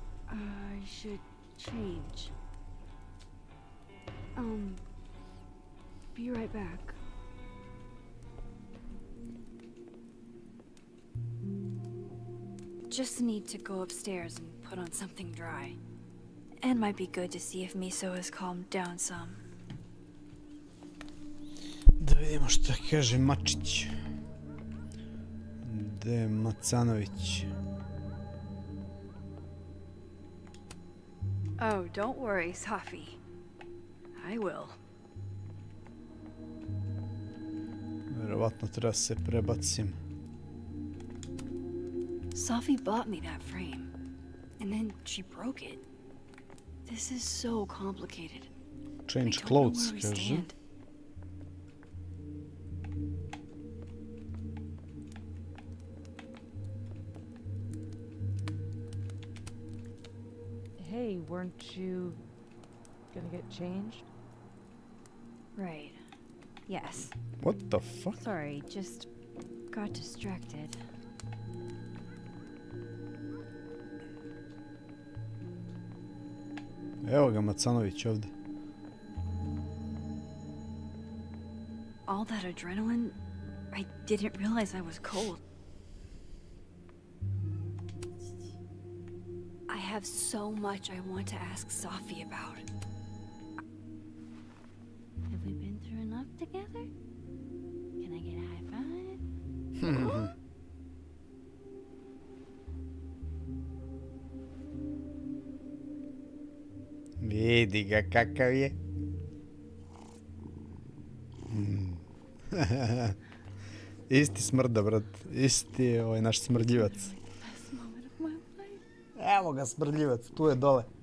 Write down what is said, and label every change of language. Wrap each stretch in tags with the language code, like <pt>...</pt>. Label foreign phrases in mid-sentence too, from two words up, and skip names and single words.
<en>I should change. Be right back. Just need to go upstairs and put on something dry. And might be good to see if Miso has calmed down some.</en> <sr>Da vidimo što kaže Mačić. De Macanović.</sr> <en>Oh, don't worry, Safi. I will.</en> <sr>Verovatno treba se prebacim.</sr> <en>Safi bought me that frame, and then she broke it. This is so complicated. Change clothes, kaže. Hey, weren't you gonna get changed? Right. Yes. What the fuck? Sorry, just got distracted.</en> <sr>Evo ga Macanović ovdje.</sr> <en>All that adrenaline, I didn't realize I was cold. I have so much I want to ask Safi about. Have we been through enough together? Can I get a high five?</en> <sr>Vidi ga kakav je. Isti smrda, brat. Isti je ovaj naš smrdljivac. Evo ga smrdljivac, tu je dole.</sr>